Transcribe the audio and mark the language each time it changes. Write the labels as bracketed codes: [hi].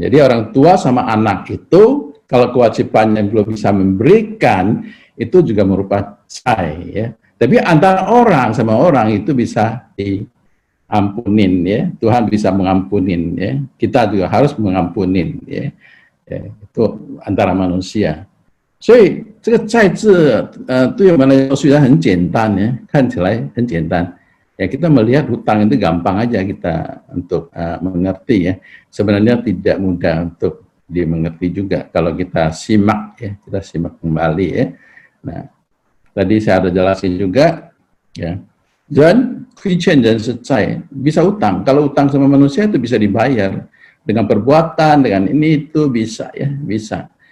[id] Jadi orang tua sama anak itu kalau kewajibannya belum bisa memberikan, itu juga merupakan cai, ya. Tapi antara orang sama orang itu bisa diampunin, ya. Tuhan bisa mengampunin, ya. Kita juga harus mengampunin, ya. Ya, itu antara manusia. [zh] 所以这个债字对我们来说虽然很简单，看起来很简单， [id] Ya kita melihat hutang itu gampang aja kita untuk mengerti ya. Sebenarnya tidak mudah untuk dimengerti juga kalau kita simak ya, kita simak kembali ya. Nah, tadi saya ada jelasin juga ya. Dan Christian dan secai bisa utang. Kalau utang sama manusia itu bisa dibayar dengan perbuatan, dengan ini itu bisa ya, bisa.